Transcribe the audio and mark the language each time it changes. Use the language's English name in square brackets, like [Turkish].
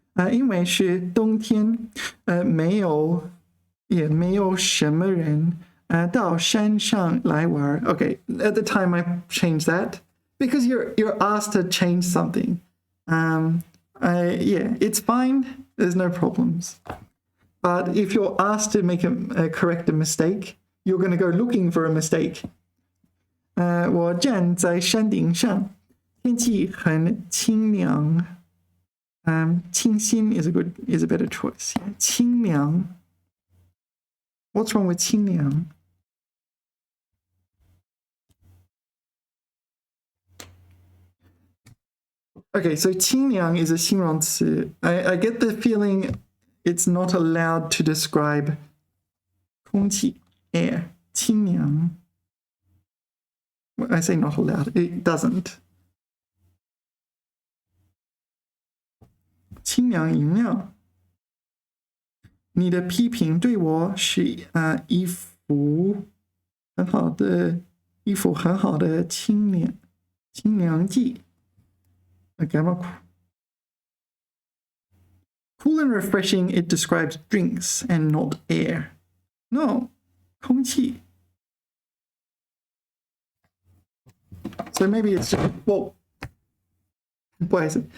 [Chinese] 因为是冬天没有什么人到山上来玩 [English] Okay, at the time I changed that because you're asked to change something. Yeah, it's fine. There's no problems. But if you're asked to correct a mistake, you're going to go looking for a mistake. [Chinese] 我站在山顶上，天气很清凉。 [English] 清新is a better choice. Yeah. 清凉。 What's wrong with 清凉? Okay, so 清凉 is a 形容词. I get the feeling it's not allowed to describe 空气 air. 清凉.I say not allowed. It doesn't. [Chinese] 清凉饮料。你的批评对我是一幅很好的清凉剂。 [English] Okay, I'm not cool and refreshing. It describes drinks and not air. No, 空气。 So maybe it's just, well, why is it?